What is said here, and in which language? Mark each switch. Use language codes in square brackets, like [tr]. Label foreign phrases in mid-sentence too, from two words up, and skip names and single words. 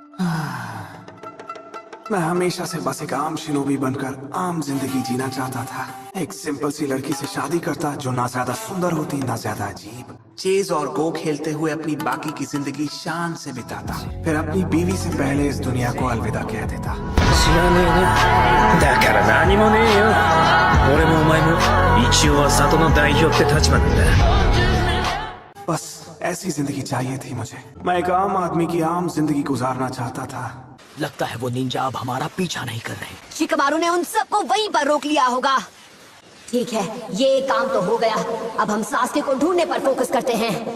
[hi] मैं हमेशा से बस एक आम शिनोबी बनकर आम जिंदगी जीना चाहता था। एक सिंपल सी लड़की से शादी करता जो ना ज्यादा सुंदर होती ना ज्यादा अजीब। चेज और गो खेलते हुए अपनी बाकी की जिंदगी शान से बिताता, फिर अपनी बीवी से पहले इस दुनिया को अलविदा कह देता। [ja] 知らねえね。だから何もねえよ。俺もお前も一応は里の代表って立場なんだ。 [hi] बस ऐसी जिंदगी चाहिए थी मुझे। मैं एक आम आदमी की आम जिंदगी गुजारना चाहता था। लगता है वो निंजा अब हमारा पीछा नहीं कर रहे। शिकमारू ने उन सबको वहीं पर रोक लिया होगा। ठीक है, ये काम तो हो गया। अब हम सास्के को ढूंढने पर फोकस करते हैं।